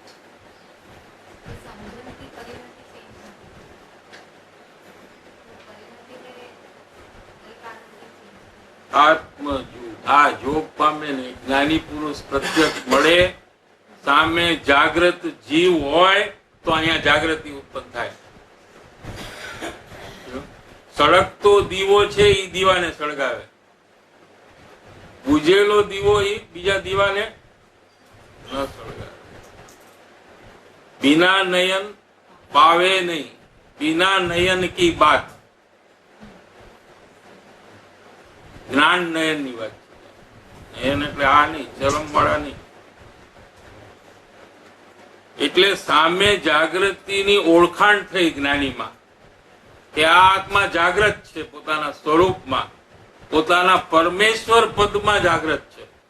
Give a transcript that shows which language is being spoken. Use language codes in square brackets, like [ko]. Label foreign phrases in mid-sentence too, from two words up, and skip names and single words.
[gu] આ જોગ પામે ને જ્ઞાની પુરુષ પ્રત્યક્ષ મળે, સામે જાગ્રત જીવ હોય તો અહીંયા જાગૃતિ ઉત્પન્ન થાય. સળગતો દીવો છે એ દીવાને સળગાવે, બુજેલો દીવો એ બીજા દીવાને ન સળગાવે. [hi] बिना नयन पावे नहीं, बिना नयन की बात. [gu] જ્ઞાન નયન ની વાત છે. નયન એટલે આ નહીં, ચરમ વાળા નહીં. એટલે સામે જાગૃતિની ઓળખાણ થઈ જ્ઞાનીમાં કે આ આત્મા જાગ્રત છે, પોતાના સ્વરૂપમાં, પોતાના પરમેશ્વર પદમાં જાગ્રત છે.